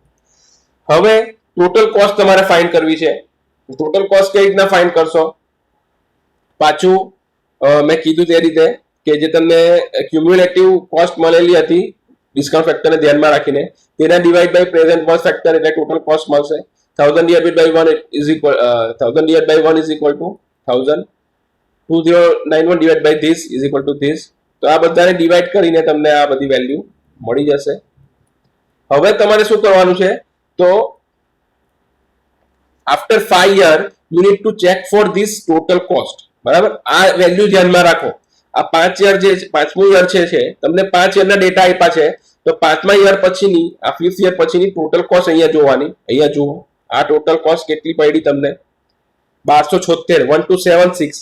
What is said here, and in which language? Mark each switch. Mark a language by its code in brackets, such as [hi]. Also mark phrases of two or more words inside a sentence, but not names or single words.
[gu] હવે [en] total cost [gu] તમારે ફાઇન્ડ કરવી છે. [en] total cost [gu] કેવી રીતના ફાઇન્ડ કરશો, પાછું મેં કીધું તે રીતે કે જે તમને [en] cumulative cost [gu] મળેલી હતી [en] discount factor [gu] ધ્યાનમાં રાખીને તેના [en] divide by present worth factor [gu] એટલે [en] total cost [gu] મળશે. [en] 1000 divided by 1 is equal 1000 divided by 1 is equal to 1000. 2091 divided by this is equal to this. [gu] તો આ બધાને ડિવાઈડ કરીને તમને આ બધી વેલ્યુ મળી જશે. હવે તમારે શું કરવાનું છે, તો [en] આફ્ટર 5 year you need to check for this total cost. [gu] બરાબર, આ વેલ્યુ ધ્યાનમાં રાખો. આ 5 યર જે 5મું યર છે તમને 5 યરના ડેટા આપ્યા છે, તો 5મા યર પછીની આ 5th યર પછીની ટોટલ કોસ્ટ અહીંયા જોવાની. અહીંયા જુઓ આ [en] total cost [gu] કેટલી પડી તમને, 1276 1276.